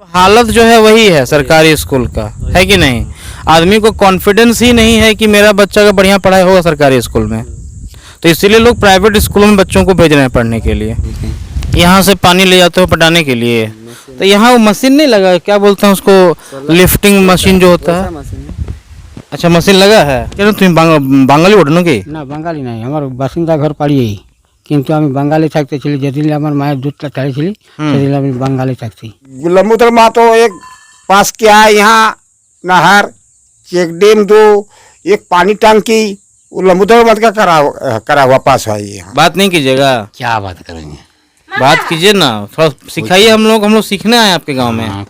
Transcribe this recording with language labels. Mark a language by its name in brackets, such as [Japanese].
[Hindi] हालत जो है वही है सरकारी स्कूल का, है कि नहीं? आदमी को कॉन्फिडेंस ही नहीं है कि मेरा बच्चा का बढ़िया पढ़ाई होगा सरकारी स्कूल में, तो इसीलिए लोग प्राइवेट स्कूलों में बच्चों को भेज रहे हैं पढ़ने के लिए। यहाँ से पानी ले जाते हो पटाने के लिए, तो यहाँ वो मशीन नहीं लगा है, क्या बोलते हैं उसको, लिफ्टिंग मशीन जो होता है। अच्छा मशीन लगा है। क्या तुम बांगाली [Bangla] ওঠো কি? না বাঙালি নাই, আমার বাসিন্দা ঘর পাড়িয়েই, কিন্তু আমি বাঙালি থাকতে ছিলি, যেদিন আমার মায়ের দুধটা ছাড়িয়েছিলি সেদিন আমি বাঙালি থাকছি। [Hindi] लंबोदर महतो एक पास किया है यहाँ नहर, चेक डैम 2, एक पानी टंकी, वो लंबोदर मत का करा हुआ पास है ये। बात नहीं कीजिएगा, क्या बात करेंगे, बात कीजिए ना, थोड़ा सिखाइए। हम लोग सीखने आए आपके गांव में।